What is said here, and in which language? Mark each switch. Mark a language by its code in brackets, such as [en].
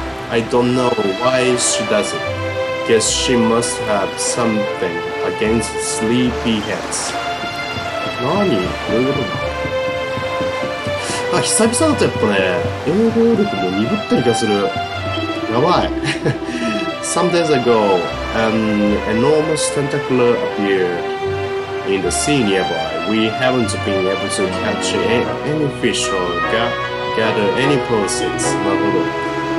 [en] I don't know why she does it. Guess she must have something against sleepyheads. [ja] 何？どういうことだ？久々だとやっぱね、英語力も鈍ってる気がする。やばい。 [en] Some days ago, an enormous tentacular appeared in the sea nearby. We haven't been able to catch any fish or gather any pearls. なるほど。